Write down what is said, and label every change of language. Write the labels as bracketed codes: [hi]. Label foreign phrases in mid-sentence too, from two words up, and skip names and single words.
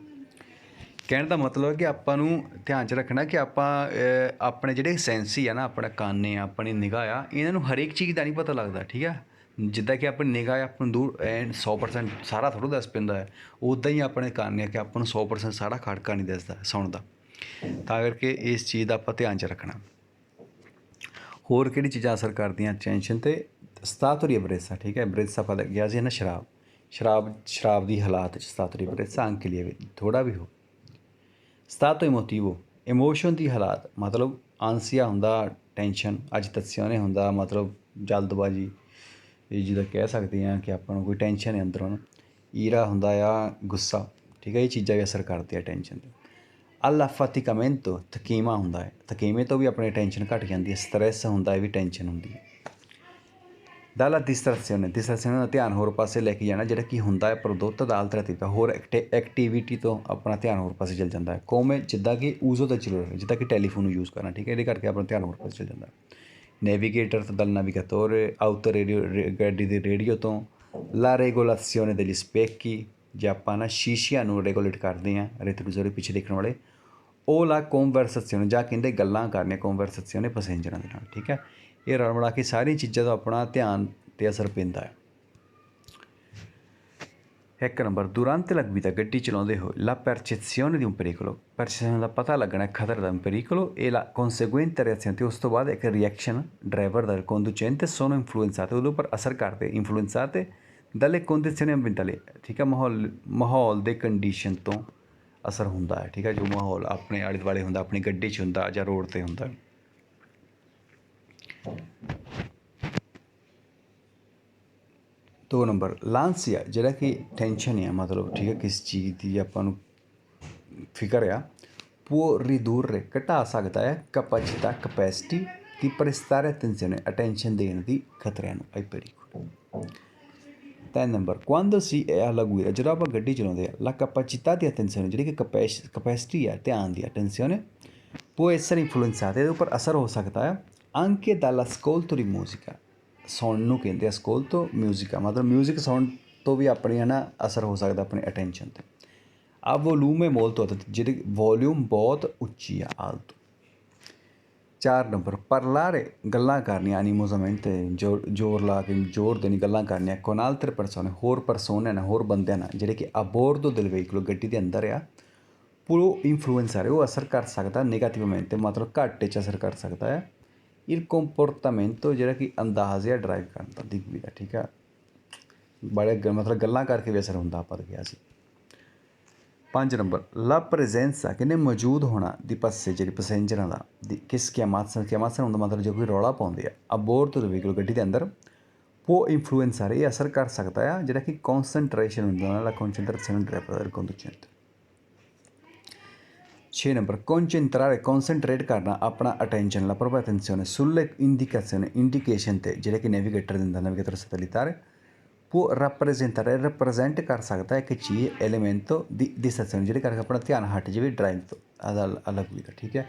[pa] ਕਹਿਣ ਦਾ ਮਤਲਬ ਹੈ ਕਿ ਆਪਾਂ ਨੂੰ ਧਿਆਨ 'ਚ ਰੱਖਣਾ ਕਿ ਆਪਾਂ ਆਪਣੇ ਜਿਹੜੇ ਸੈਂਸ ਹੀ ਆ ਨਾ, ਆਪਣਾ ਕੰਨ ਆ, ਆਪਣੀ ਨਿਗਾਹ ਆ, ਇਹਨਾਂ ਨੂੰ ਹਰੇਕ ਚੀਜ਼ ਦਾ ਨਹੀਂ ਪਤਾ ਲੱਗਦਾ, ਠੀਕ ਹੈ। ਜਿੱਦਾਂ ਕਿ ਆਪਣੀ ਨਿਗਾਹ ਆਪਾਂ ਨੂੰ ਦੂਰ 100% ਸਾਰਾ ਥੋੜ੍ਹਾ ਦੱਸ ਪੈਂਦਾ ਹੈ, ਉੱਦਾਂ ਹੀ ਆਪਣੇ ਕੰਨ ਆ ਕਿ ਆਪਾਂ ਨੂੰ 100% ਸਾਰਾ ਖੜਕਾ ਨਹੀਂ ਦੱਸਦਾ ਸੁਣਦਾ। ਤਾਂ ਕਰਕੇ ਇਸ ਚੀਜ਼ ਦਾ ਆਪਾਂ ਧਿਆਨ 'ਚ ਰੱਖਣਾ। ਹੋਰ ਕਿਹੜੀ ਚੀਜ਼ਾਂ ਅਸਰ ਕਰਦੀਆਂ ਟੈਨਸ਼ਨ 'ਤੇ? [it] stato di ebbrezza, [pa] ਠੀਕ ਹੈ। ebbrezza ਆਪਾਂ ਗਿਆ ਸੀ ਨਾ, ਸ਼ਰਾਬ ਦੀ ਹਾਲਾਤ 'ਚ [it] stato di ebbrezza anche lieve, [pa] ਥੋੜ੍ਹਾ ਵੀ ਹੋ। [it] stato emotivo, [pa] ਇਮੋਸ਼ਨ ਦੀ ਹਾਲਾਤ, ਮਤਲਬ ਆਂਸੀਆ ਹੁੰਦਾ, ਟੈਨਸ਼ਨ, agitazione ਹੁੰਦਾ ਮਤਲਬ ਜਲਦਬਾਜ਼ੀ, ਇਹ ਜਿਹਦਾ ਕਹਿ ਸਕਦੇ ਹਾਂ ਕਿ ਆਪਾਂ ਨੂੰ ਕੋਈ ਟੈਨਸ਼ਨ ਹੈ ਅੰਦਰੋਂ। ਈਰਾ ਹੁੰਦਾ ਆ ਗੁੱਸਾ, ਠੀਕ ਹੈ। ਇਹ ਚੀਜ਼ਾਂ ਵੀ ਅਸਰ ਕਰਦੀਆਂ ਟੈਨਸ਼ਨ 'ਤੇ। all'affaticamento, ਥਕੇਵਾਂ ਹੁੰਦਾ ਹੈ, ਥਕੇਵੇਂ ਤੋਂ ਵੀ ਆਪਣੀ ਟੈਨਸ਼ਨ ਘੱਟ ਜਾਂਦੀ ਹੈ। ਸਟਰੈਸ ਹੁੰਦਾ, ਇਹ ਵੀ ਟੈਨਸ਼ਨ ਹੁੰਦੀ ਹੈ। [it] dalla distrazione [pa] ਦਾ ਧਿਆਨ ਹੋਰ ਪਾਸੇ ਲੈ ਕੇ ਜਾਣਾ, ਜਿਹੜਾ ਕਿ ਹੁੰਦਾ ਹੈ ਪ੍ਰੋਦੋਤਾ ਦਾ alternativa, ਹੋਰ ਐਕਟੀਵਿਟੀ ਤੋਂ ਆਪਣਾ ਧਿਆਨ ਹੋਰ ਪਾਸੇ ਚੱਲ ਜਾਂਦਾ ਹੈ। ਕੋਮੇ ਜਿੱਦਾਂ ਕਿ ਉਸੋ ਦਾ ਚਲੋ, ਜਿੱਦਾਂ ਕਿ ਟੈਲੀਫੋਨ ਨੂੰ ਯੂਜ਼ ਕਰਨਾ, ਠੀਕ ਹੈ, ਇਹਦੇ ਕਰਕੇ ਆਪਣਾ ਧਿਆਨ ਹੋਰ ਪਾਸੇ ਚੱਲ ਜਾਂਦਾ। ਨੈਵੀਗੇਟਰ ਤੋਂ [it] dal navigatore, [pa] ਆਊਟਰ ਰੇਡੀਓ, ਗੱਡੀ ਦੇ ਰੇਡੀਓ ਤੋਂ। [it] la regolazione degli specchi, [pa] ਜੇ ਆਪਾਂ ਨਾ ਸ਼ੀਸ਼ਿਆਂ ਨੂੰ ਰੈਗੂਲੇਟ ਕਰਦੇ ਹਾਂ, retrovisore ਪਿੱਛੇ ਦੇਖਣ ਵਾਲੇ। [it] ਉਹ la conversazione, [pa] ਜਾਂ ਕਹਿੰਦੇ ਗੱਲਾਂ ਕਰਨੀਆਂ, conversazione ਪੈਸੇਂਜਰਾਂ ਦੇ ਨਾਲ, ਠੀਕ ਹੈ। ਇਹ ਰਲ ਮਿਲਾ ਕੇ ਸਾਰੀਆਂ ਚੀਜ਼ਾਂ ਦਾ ਆਪਣਾ ਧਿਆਨ 'ਤੇ ਅਸਰ ਪੈਂਦਾ ਹੈ। [it] ਇੱਕ ਨੰਬਰ durante la guida, [pa] ਗੱਡੀ ਚਲਾਉਂਦੇ ਹੋਏ [it] la percezione di un pericolo, [pa] percezione ਦਾ ਪਤਾ ਲੱਗਣਾ ਖਤਰੇ ਦਾ, [it] pericolo, e la conseguente reazione, [pa] ਅਤੇ ਉਸ ਤੋਂ ਬਾਅਦ ਇੱਕ ਰਿਐਕਸ਼ਨ ਡਰਾਈਵਰ ਦਾ, [it] conducente sono influenzate, [pa] ਉਹਦੇ ਉੱਪਰ ਅਸਰ ਕਰਦੇ, [it] influenzate dalle condizioni ambientali, [pa] ਠੀਕ ਹੈ। ਮਾਹੌਲ ਦੇ ਕੰਡੀਸ਼ਨ ਤੋਂ ਅਸਰ ਹੁੰਦਾ ਹੈ, ਠੀਕ ਹੈ। ਜੋ ਮਾਹੌਲ ਆਪਣੇ ਆਲੇ ਦੁਆਲੇ ਹੁੰਦਾ, ਆਪਣੀ ਗੱਡੀ 'ਚ ਹੁੰਦਾ ਜਾਂ ਰੋਡ 'ਤੇ ਹੁੰਦਾ। 2 ਨੰਬਰ ਲਾਂਸੀਆ, ਜਿਹੜਾ ਕਿ ਟੈਨਸ਼ਨ ਆ, ਮਤਲਬ ਠੀਕ ਹੈ ਕਿਸ ਚੀਜ਼ ਦੀ ਆਪਾਂ ਨੂੰ ਫਿਕਰ ਆ। [it] può ridurre, [pa] ਘਟਾ ਸਕਦਾ ਹੈ ਕੈਪੈਸਿਟੀ ਦੀ [it] prestare attenzione, [pa] ਅਟੈਂਸ਼ਨ ਦੇਣ ਦੀ ਖਤਰਿਆਂ ਨੂੰ, [it] ai pericoli। 3 ਨੰਬਰ quando si è alla guida, [pa] ਜਦੋਂ ਆਪਾਂ ਗੱਡੀ ਚਲਾਉਂਦੇ ਆ, [it] la capacità di attenzione, [pa] ਜਿਹੜੀ ਕਿ ਕਪੈਸਿਟੀ ਆ ਧਿਆਨ ਦੀ, [it] attenzione, può essere influenzata, [pa] ਇਹਦੇ ਉੱਪਰ ਅਸਰ ਹੋ ਸਕਦਾ ਹੈ [it] anche dall'ascolto di musica, [pa] ਸੁਣਨ ਨੂੰ ਕਹਿੰਦੇ ਆ [it] ascolto musica, [pa] ਮਤਲਬ ਮਿਊਜ਼ਿਕ ਸੁਣਨ ਤੋਂ ਵੀ ਆਪਣੀ ਹੈ ਨਾ ਅਸਰ ਹੋ ਸਕਦਾ ਆਪਣੀ ਅਟੈਂਸ਼ਨ 'ਤੇ। [it] a volume molto, [pa] ਜਿਹੜੀ ਵੋਲਿਊਮ ਬਹੁਤ ਉੱਚੀ ਆ, ਆਲਤੋ। 4 ਨੰਬਰ parlare, ਗੱਲਾਂ ਕਰਨੀਆਂ, animosamente, ਜ਼ੋਰ ਲਾ ਕੇ, ਜ਼ੋਰ ਦੇਣੀ, ਗੱਲਾਂ ਕਰਨੀਆਂ [it] con altre persone, [pa] ਹੋਰ ਪਰਸੋਨੇ ਨਾਲ, ਹੋਰ ਬੰਦਿਆਂ ਨਾਲ, ਜਿਹੜੇ ਕਿ [it] a bordo del veicolo, [pa] ਗੱਡੀ ਦੇ ਅੰਦਰ ਆ। [it] può influenzare, [pa] ਉਹ ਅਸਰ ਕਰ ਸਕਦਾ negativamente, ਮਤਲਬ ਘੱਟ 'ਚ ਅਸਰ ਕਰ ਸਕਦਾ ਹੈ। [it] il comportamento, [pa] ਜਿਹੜਾ ਕਿ ਅੰਦਾਜ਼ ਆ ਡਰਾਈਵ ਕਰਨ ਦਾ, [it] di guida, [pa] ਠੀਕ ਹੈ। ਬੜੇ ਮਤਲਬ ਗੱਲਾਂ ਕਰਕੇ ਵੀ ਅਸਰ ਹੁੰਦਾ, ਆਪਾਂ ਕਿਹਾ ਸੀ। [it] 5 ਨੰਬਰ la presenza, [pa] ਕਹਿੰਦੇ ਮੌਜੂਦ ਹੋਣਾ, ਦੀ passeggeri, ਪੈਸੇਂਜਰਾਂ ਦਾ, ਦੀ ਕਿਸ chiamassero ਹੁੰਦਾ ਮਤਲਬ ਜੋ ਕੋਈ ਰੌਲਾ ਪਾਉਂਦੇ ਆ, [it] a bordo del veicolo, [pa] ਗੱਡੀ ਦੇ ਅੰਦਰ। [it] può influenzare, [pa] ਇਹ ਅਸਰ ਕਰ ਸਕਦਾ ਆ, ਜਿਹੜਾ ਕਿ concentration ਹੁੰਦਾ, [it] la concentrazione del conducente। [pa] 6 ਨੰਬਰ concentrare, concentrate ਕਰਨਾ ਆਪਣਾ attention, [it] la propria attenzione sulle indicazioni, [pa] indication 'ਤੇ, ਜਿਹੜੇ ਕਿ ਨੈਵੀਗੇਟਰ ਦਿੰਦਾ, ਨੈਵੀਗੇਟਰ satellitare। [it] può rappresentare, [pa] represent ਕਰ ਸਕਦਾ ਇੱਕ ਚੀਜ਼, elemento ਦੀ distrazione, ਜਿਹੜੇ ਕਰਕੇ ਆਪਣਾ ਧਿਆਨ ਹਟ ਜਾਵੇ ਡਰਾਈਵ ਤੋਂ, ਅਲੱਗ ਵੀ ਦਾ, ਠੀਕ ਹੈ।